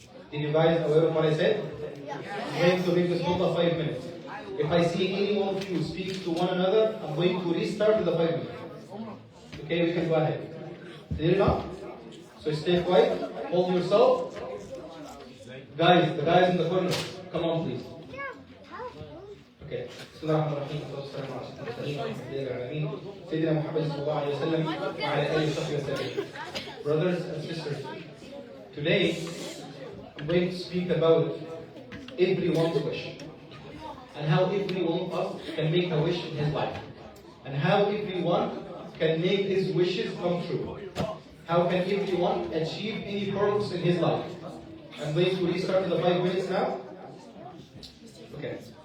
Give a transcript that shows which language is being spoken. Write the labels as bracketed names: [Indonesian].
[English] Did you guys aware of what I said? I'm going to make this khutbah 5 minutes. If I see any one of you speak to one another, I'm going to restart the 5 minutes. Okay, we can go ahead. Clear enough? So stay quiet, hold yourself. Guys, the guys in the corner, come on please. Okay. [Arabic] بسم الله الرحمن الرحيم والصلاة والسلام على سيدنا العالمين سيدنا محمد صلى الله عليه وسلم وعلى آله وصحبه وسلم. [English] Brothers and sisters, today I'm going to speak about everyone's wish and how every one of us can make a wish in his life and how everyone can make his wishes come true. How can everyone achieve any purpose in his life? I'm going to restart in the 5 minutes now. Okay.